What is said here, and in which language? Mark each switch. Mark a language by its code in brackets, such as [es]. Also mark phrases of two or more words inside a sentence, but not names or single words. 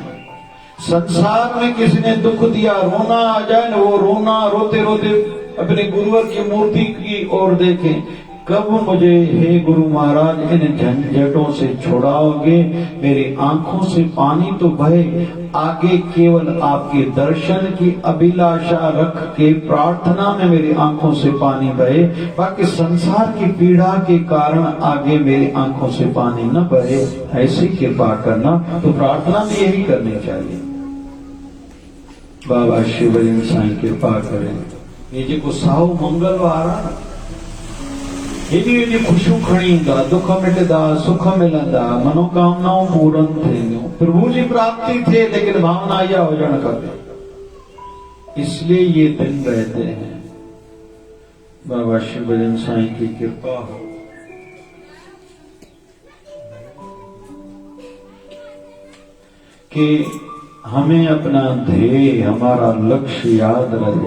[hi] संसार में किसी ने दुख दिया, रोना आ जाए ना, वो रोना रोते रोते अपने गुरुवर की मूर्ति की ओर देखें, कब मुझे हे गुरु महाराज इन झंझटों से छुड़ाओगे, मेरी आंखों से पानी तो बहे, आगे केवल आपके दर्शन की अभिलाषा रख के प्रार्थना में मेरी आंखों से पानी बहे, बाकी संसार की पीड़ा के कारण आगे मेरी आंखों से पानी न बहे, ऐसी कृपा करना। तो प्रार्थना में यही करनी चाहिए, बाबा शिवलिंग साईं कृपा करें। [sd] ये जेको साओ मंगलवार आहे, हेॾी ख़ुशियूं खणी ईंदा, दुख मिटदा, सुख मिलंदा, मनोकामनाऊं पूरन थींदियूं, प्रभु जी प्राप्ति थे, लेकिन भावना इहा हुजणु खपे, [hi] इसलिए ये दिन रहते हैं। बाबा शिवलिंग साईं की कृपा हो। कि हमें अपना ध्येय, हमारा लक्ष्य याद रहे।